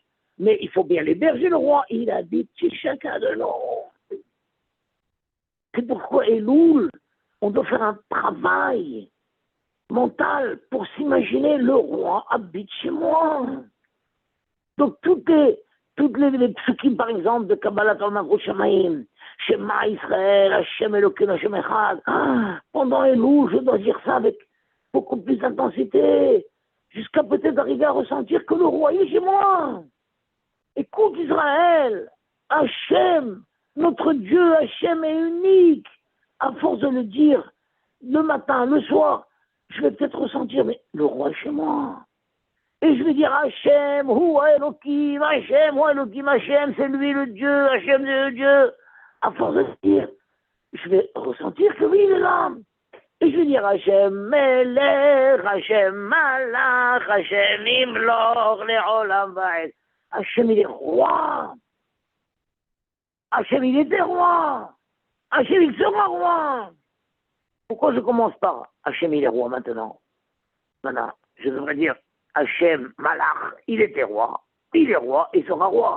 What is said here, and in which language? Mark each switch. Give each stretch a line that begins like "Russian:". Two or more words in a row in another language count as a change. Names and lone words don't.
French: Mais il faut bien l'héberger, le roi. Il habite chez chacun de nous. C'est pourquoi, Elul, on doit faire un travail mental pour s'imaginer le roi habite chez moi. Donc toutes les psukim, par exemple, de
Hebrew: קבלת עול מלכות שמים, שמע ישראל השם אלוקינו השם אחד,
French: pendant Elul, je dois dire ça avec beaucoup plus d'intensité, jusqu'à peut-être arriver à ressentir que le roi est chez moi. Écoute Israël, Hashem, notre Dieu, Hashem est unique. À force de le dire le matin, le soir, je vais peut-être ressentir, mais le roi est chez moi. Et je vais dire
Hebrew: השם הוא אלהים השם הוא אלהים השם,
French: c'est lui le Dieu, Hashem c'est le Dieu. À force de dire, je vais ressentir que oui, il est là. Et je vais dire
Hebrew: השם מלך השם מלך השם ימלוך לעולם ועד.
French: Hashem il est roi. Hashem il était roi. Hashem il sera roi. Pourquoi je commence par Hashem il est roi maintenant? Maintenant, je devrais dire
Hebrew: השם מלך,
French: il était roi. Il est roi et sera roi.